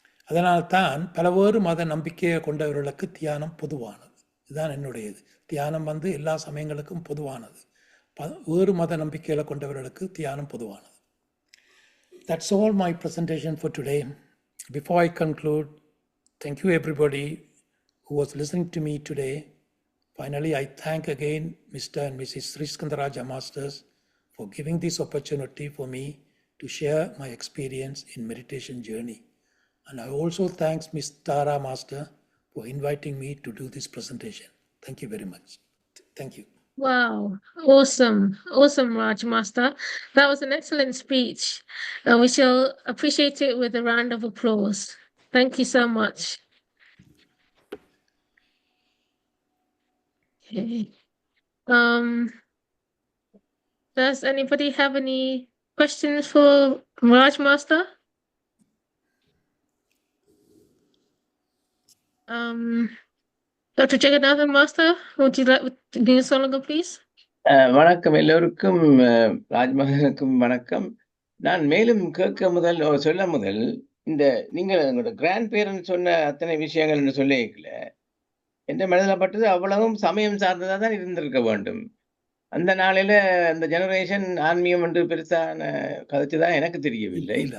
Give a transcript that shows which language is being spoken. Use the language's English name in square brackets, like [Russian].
[Tamil] அதனால்தான் பலவேறு மத நம்பிக்கையை கொண்டவர்களுக்கு தியானம் பொதுவானது. இதுதான் என்னுடையது. தியானம் வந்து எல்லா சமயங்களுக்கும் பொதுவானது. வேறு மத நம்பிக்கைகளை கொண்டவர்களுக்கு தியானம் பொதுவானது. [English] That's all my presentation for today. Before I conclude, thank you everybody who was listening to me today. Finally, I thank again Mr. and Mrs. Sri Skandaraja Masters for giving this opportunity for me to share my experience in meditation journey. And I also thank Ms. Tara Master for inviting me to do this presentation. Thank you very much. Thank you. Wow, awesome, Raj Master. That was an excellent speech. We shall appreciate it with a round of applause. Thank you so much. Okay. Does anybody have any questions for Raj Master? Dr. Jagannathan Master, would you like to do so, please? [Tamil] வணக்கம் எல்லோருக்கும், ராஜ்மகனுக்கும் வணக்கம். நான் மேலும் சொல்ல முதல் இந்த நீங்கள் உங்களோட கிராண்ட் பேரண்ட் சொன்ன அத்தனை விஷயங்கள் என்று சொல்லிக்கல என்ற மனதில் பட்டது அவ்வளவும் சமயம் சார்ந்ததாக தான் இருந்திருக்க வேண்டும். அந்த நாளில் அந்த ஜெனரேஷன் ஆன்மீகம் என்று பெருசான கதைச்சுதான் எனக்கு தெரியவில்லை.